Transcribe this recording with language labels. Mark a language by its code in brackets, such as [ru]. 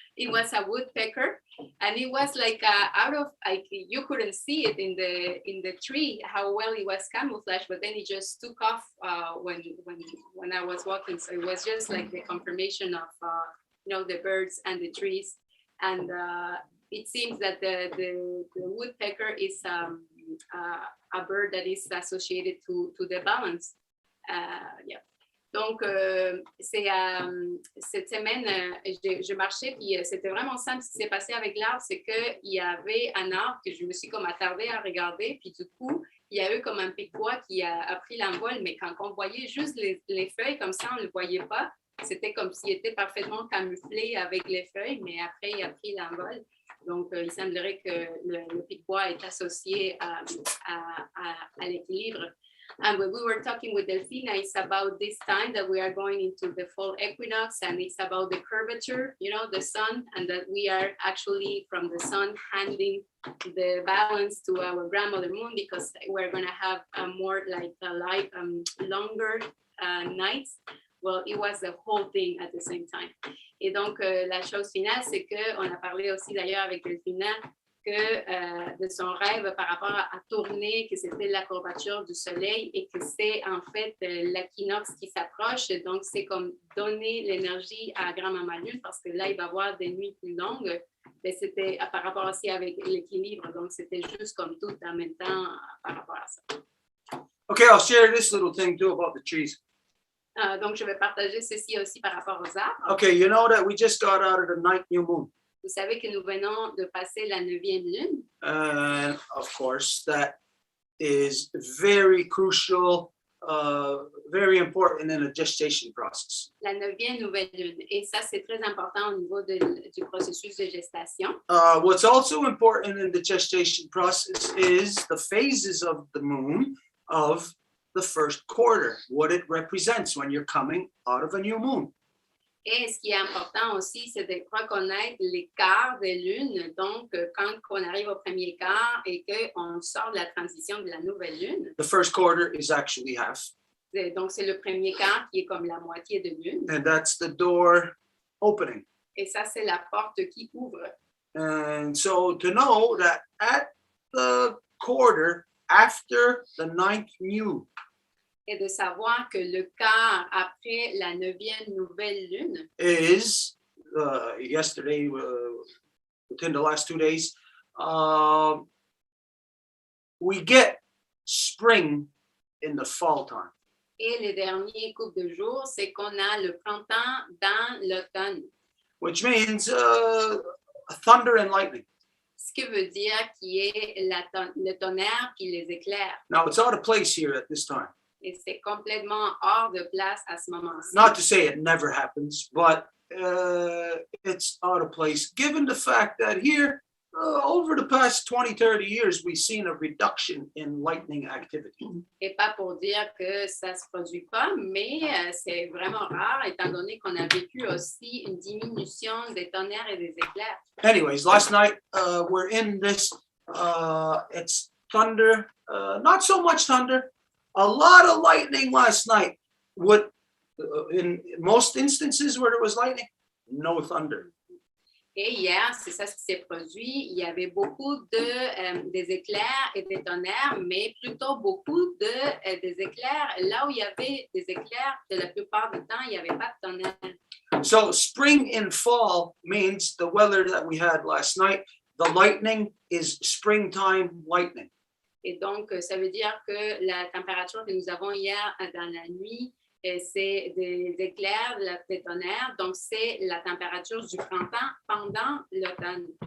[en] It was a woodpecker, and it was like out of like you couldn't see it in the tree how well it was camouflaged, but then it just took off when I was walking. So it was just like the confirmation of the birds and the trees, and it seems that the woodpecker is a bird that is associated to the balance. Yeah. [fr] Donc, cette semaine, je marchais, puis c'était vraiment simple. Ce qui s'est passé avec l'arbre, c'est qu'il y avait un arbre que je me suis comme attardée à regarder, puis du coup, il y a eu comme un pic-bois qui a pris l'envol, mais quand on voyait juste les feuilles, comme ça, on ne le voyait pas. C'était comme s'il était parfaitement camouflé avec les feuilles, mais après, il a pris l'envol. Donc, il semblerait que le pic-bois est associé à l'équilibre. [en] And when we were talking with Delphina, it's about this time that we are going into the fall equinox, and it's about the curvature, you know, the sun, and that we are actually from the sun handing the balance to our grandmother moon, because we're going to have a more like a longer nights. Well, it was the whole thing at the same time. [fr] Et donc, la chose finale, c'est qu'on a parlé aussi d'ailleurs avec Delphina que de son rêve par rapport à tourner, que c'était la courbature du soleil et que c'est en fait l'équinoxe qui s'approche. Donc, c'est comme donner l'énergie à grand-maman Lune parce que là, il va y avoir des nuits plus longues. Mais c'était par rapport aussi avec l'équilibre. Donc, c'était juste comme tout en même temps par rapport à ça. [en] Okay, I'll share this little thing too about the trees. [fr] Donc, je vais partager ceci aussi par rapport aux arbres. [en] Okay, you know that we just got out of the 9th new moon. [fr] Vous savez que nous venons de passer la 9e lune. [en] And of course, that is very crucial, very important in the gestation process. [fr] La 9e nouvelle lune. Et ça, c'est très important au niveau du processus de gestation. [en] What's also important in the gestation process is the phases of the moon of the first quarter, what it represents when you're coming out of a new moon. [fr] Et ce qui est important aussi, c'est de reconnaître les quarts de lune. Donc, quand on arrive au premier quart et qu'on sort de la transition de la nouvelle lune. [en] The first quarter is actually half. [fr] Donc, c'est le premier quart qui est comme la moitié de lune. [en] And that's the door opening. [fr] Et ça, c'est la porte qui ouvre. [en] And so to know that at the quarter after the 9th new, [fr] et de savoir que le quart après la 9e nouvelle lune [en] is yesterday, within the last 2 days, we get spring in the fall time. [fr] et les derniers couples de jours, c'est qu'on a le printemps dans l'automne. [en] Which means thunder and lightning. [fr] Ce qui veut dire qu'il y ait le tonnerre puis les éclairs. [en] Now it's out of place here at this time. [fr] Et c'est complètement hors de place à ce moment-ci. [en] Not to say it never happens, but it's out of place given the fact that here, over the past 20, 30 years, we've seen a reduction in lightning activity. [fr] Et pas pour dire que ça se produit pas, mais c'est vraiment rare étant donné qu'on a vécu aussi une diminution des tonnerres et des éclairs. [en] Anyways, last night we're in this, it's thunder, not so much thunder, a lot of lightning last night. What in most instances where there was lightning, no thunder. [fr] Et hier, c'est ça ce qui s'est produit. Il y avait beaucoup des éclairs et des tonnerres, mais plutôt beaucoup des éclairs. Là où il y avait des éclairs, de la plupart du temps, il n'y avait pas de tonnerres. [en] So spring and fall means the weather that we had last night. The lightning is springtime lightning. [fr] Et donc, ça veut dire que la température que nous avons hier dans la nuit, c'est des éclairs, des tonnerres. Donc, c'est la température du printemps pendant l'automne.